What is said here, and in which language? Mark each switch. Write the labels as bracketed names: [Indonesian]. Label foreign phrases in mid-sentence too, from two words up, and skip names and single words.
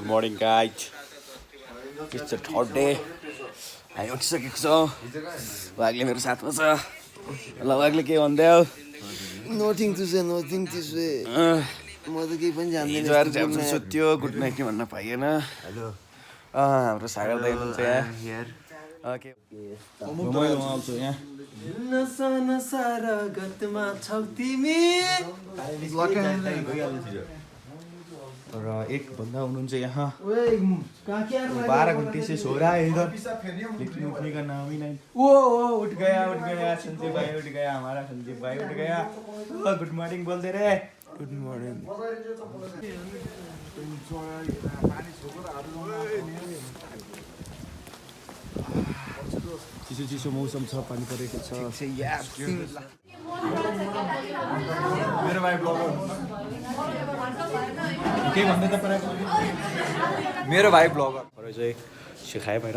[English] morning guys. It's the third day. [Nepali] हामी उठिसकेको छौँ. वागले मेरो साथमा छ. ल वागले के भन्दै हो? [English] Nothing to say. [Nepali] म त केही पनि जान्दिनँ. हिजोआएर चाहिँ सुत्यो [English] good night [Nepali] भन्न पाइएन. हेलो. हाम्रो सागर दाइ हुनुहुन्छ यहाँ. ओके. म आउँछु यहाँ. नसा नसा रगतमा छौ तिमी. र एक भन्दा हुनुहुन्छ यहाँ. [Hindi] 12 घंटे से सो रहा है इधर. लेकिन उठने का नाम ही नहीं. वो उठ गया संजय भाई उठ गया. हमारा संजय भाई उठ गया. [English] good morning [Hindi] बोलते रहे. [English] good morning. [Nepali] चिसो मौसम छ पानी परेको छ. मेरो भाइ ब्लगर के भन्दै त परेको मेरो भाइ ब्लगर चाहिँ सिकायो बाहिर.